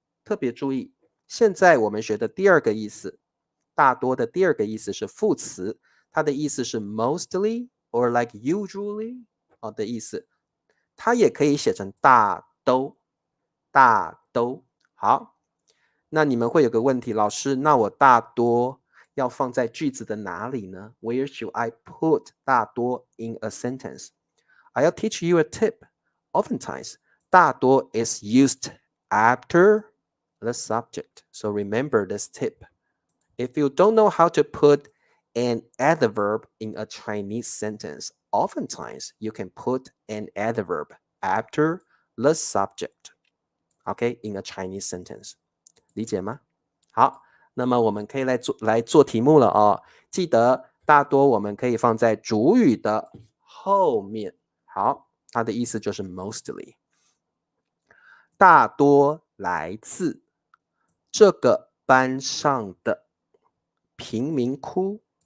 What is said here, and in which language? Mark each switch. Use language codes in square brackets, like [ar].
[zh] 特别注意，现在我们学的第二个意思，大多的第二个意思是副词，它的意思是 [en] mostly or like usually [zh] 的意思。它也可以写成大都，大都。好，那你们会有个问题，老师，那我大多要放在句子的哪里呢？ [en] Where should I put 大多 in a sentence? I'll teach you a tip. Oftentimes, 大多 is used after the subject. So remember this tip. If you don't know how to put an adverb in a Chinese sentence, oftentimes you can put an adverb after the subject. Okay, in a Chinese sentence. [zh] 理解吗？好，那么我们可以来做题目了哦。记得大多我们可以放在主语的后面。好，它的意思就是 mostly。大多来自这个班上的贫民窟。